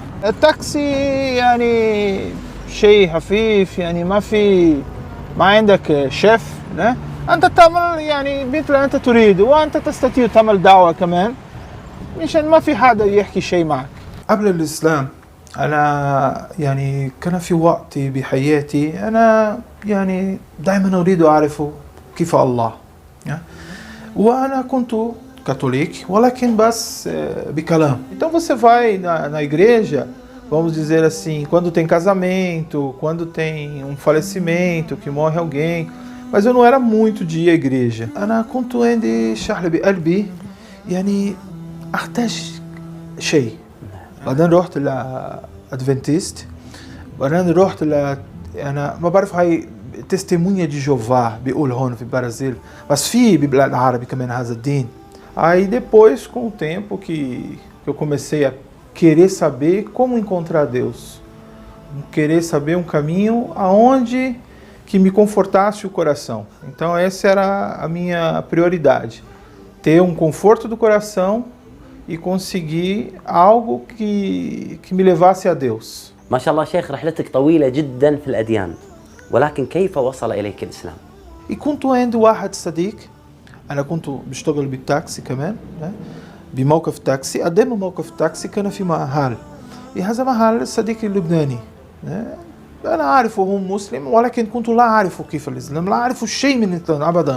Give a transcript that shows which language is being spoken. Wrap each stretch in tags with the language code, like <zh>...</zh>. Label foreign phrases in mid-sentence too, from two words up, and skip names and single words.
<ar>التاكسي يعني شيء خفيف، يعني ما عندك شيف، أنت تعمل يعني مثل أنت تريد، وأنت تستطيع تعمل دعوة كمان، مشان ما في حدا يحكي شيء معك. قبل الإسلام أنا يعني كان في وقت بحياتي أنا يعني دائما أريد أعرف كيف الله، وأنا كنت católico, ولكن بس بكلام.</ar> <pt>Então você vai na igreja, vamos dizer assim, quando tem casamento, quando tem um falecimento, que morre alguém, mas eu não era muito de ir à igreja.</pt> <ar>أنا كنت عندي شغلة بقلبي يعني أحتاج شيء. بعدين رحت لأدفنتيست، بعدين رحت أنا ما بعرف هاي تستيمونيا دي جوفا بيقول هون في البرازيل، بس في ببلاد العربي كمان هذا الدين.</ar> <pt>Aí depois, com o tempo que eu comecei a querer saber como encontrar Deus, querer saber um caminho aonde que me confortasse o coração. Então essa era a minha prioridade, ter um conforto do coração e conseguir algo que me levasse a Deus.</pt> <ar>ما شاء الله شيخ، رحلتك طويلة جدا في الأديان، ولكن كيف وصل إليك الإسلام؟ E كنت عند واحد صديق، أنا كنت بشتغل بالتاكسي كمان، بموقف تاكسي، قدام موقف تاكسي كان في محل، هذا محل صديقي اللبناني، أنا أعرفه هو مسلم، ولكن كنت لا أعرف كيف الإسلام، لا أعرف شيء من الإسلام أبدا.</ar>